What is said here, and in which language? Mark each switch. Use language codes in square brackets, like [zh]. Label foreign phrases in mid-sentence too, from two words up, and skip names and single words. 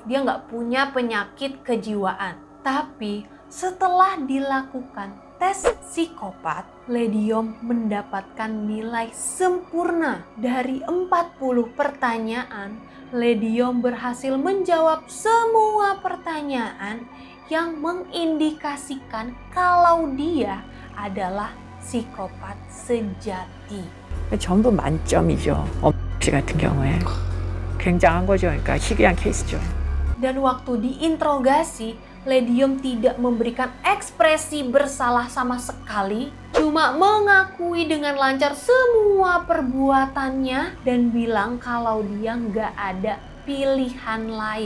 [id] Dia nggak punya penyakit kejiwaan. Tapi setelah dilakukan tes psikopat, Lediom mendapatkan nilai sempurna. Dari 40 pertanyaan, Lediom berhasil menjawab semua pertanyaan yang mengindikasikan kalau dia adalah psikopat sejati. [ko] 전부 만점이죠. 씨 같은 경우에 굉장한 거죠. 그러니까 희귀한 케이스죠. [id] Dan waktu diinterogasi, Lediom tidak memberikan ekspresi bersalah sama sekali, cuma mengakui dengan lancar semua perbuatannya dan bilang kalau dia nggak ada pilihan lain.